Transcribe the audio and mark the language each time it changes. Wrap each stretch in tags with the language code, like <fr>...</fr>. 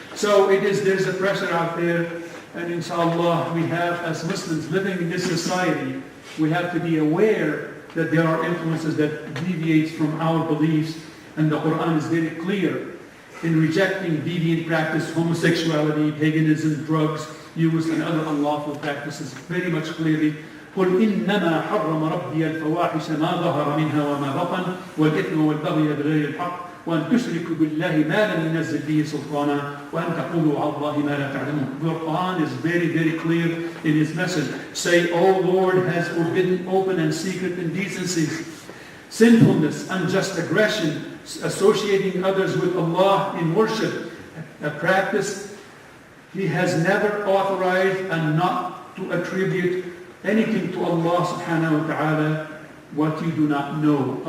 <en>So there's a pressure out there, and inshallah, we have, as Muslims living in this society, we have to be aware that there are influences that deviate from our beliefs, and the Quran is very clear in rejecting deviant practice, homosexuality, paganism, drugs, use, and other unlawful practices very much clearly.</en> <ar>قل إنما حرم ربي الفواحش ما ظهر منها وما بطن والإثم والبغي بغير الحق وأن تشركوا بالله ما لم ينزل به سلطانا وأن تقولوا على الله ما لا تعلمون.</ar> <en>The Quran is very, very clear in its message. Say, O Lord has forbidden open and secret indecencies, sinfulness, unjust aggression, associating others with Allah in worship, a practice He has never authorized, and not to attribute anything to Allah subhanahu wa ta'ala what you do not know.</en>